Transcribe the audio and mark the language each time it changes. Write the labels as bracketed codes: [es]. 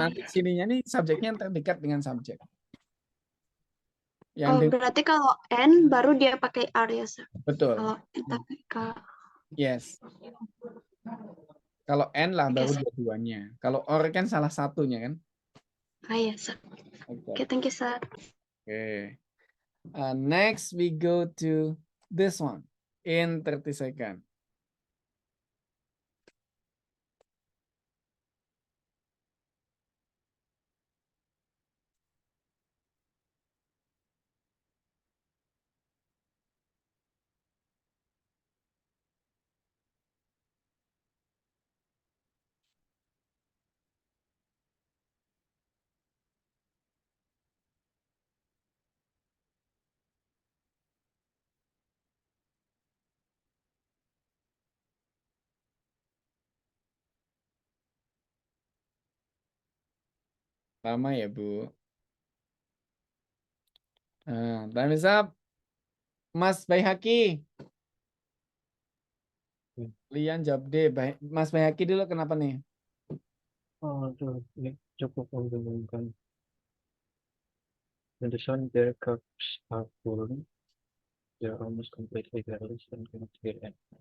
[id] nanti sininya nih subjeknya yang terdekat dengan subjek. Yang oh, dengan, berarti kalau N baru dia pakai R ya, Sir. betul. Kalau tapi kalau [en] Yes. [id] Kalau N lah oke, baru [en] Sir. [id] dua-duanya. Kalau or kan salah satunya kan. Ah, ya, Sir. Oke, [en] thank you, Sir. Okay. Next we go to this one in 30 seconds. [id] Lama ya, Bu. [en] Time is up. Mas Baihaki. [id] Lian jawab deh. Mas Baihaki dulu kenapa nih? Oh, itu ini cukup membingungkan. [en] In the sun, their cups are full. They are almost completely careless and cannot hear any.